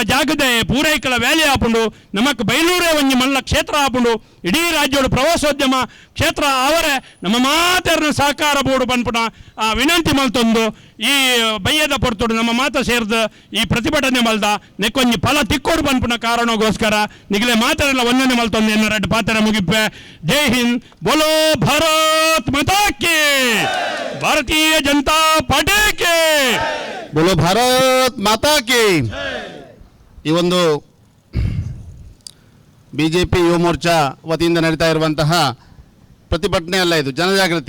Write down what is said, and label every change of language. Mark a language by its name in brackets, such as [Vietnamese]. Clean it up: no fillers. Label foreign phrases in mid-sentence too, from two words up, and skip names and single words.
[Tulu] ಜಾಗದೆ ಪೂರೈಕಲ ವ್ಯಾಲಿ ಆಪುಂಡು ನಮಕ್ ಬೈಲೂರೇ ಒಂಜಿ ಮಲ್ಲ ಕ್ಷೇತ್ರ ಆಪುಂಡು ಇಡೀ ರಾಜ್ಯೋಡು ಪ್ರವಾಸೋದ್ಯಮ ಕ್ಷೇತ್ರ ಅವರೇ ನಮ್ಮ ಮಾತೆರ್ನ ಸಹಕಾರ ಬೋರ್ಡು ಪನ್ಪುನ ವಿನಂತಿ ಮಲ್ತೊಂದು ಈ ಬಯ್ಯದ ಪೊರ್ತುಡು ನಮ್ಮ ಮಾತ ಸೇರ್ದು ಈ ಪ್ರತಿಭಟನೆ ಮಲ್ದ ನೆಕ್ಕೊಂಜಿ ಫಲ ತಿಕ್ಕೋಡು ಪನ್ಪುನ ಕಾರಣಗೋಸ್ಕರ ನಿಗಲೆ ಮಾತೆರೆಲ್ಲ ಒಂದನೇ ಮಲ್ತೊಂದು ಎನ್ನ 2 ಪಾತೆರ ಮುಗಿಪ್ಪೆ [Hindi] जय हिंद बोलो भारत माता की भारतीय जनता पार्टी की बोलो भारत माता की [Kannada] ಈ ಒಂದು BJP ಯುವ ಮೋರ್ಚಾ ವತಿಯಿಂದ ನಡೀತಾ ಇರುವಂತಹ ಪ್ರತಿಭಟನೆ ಅಲ್ಲ, ಇದು ಜನಜಾಗೃತಿ.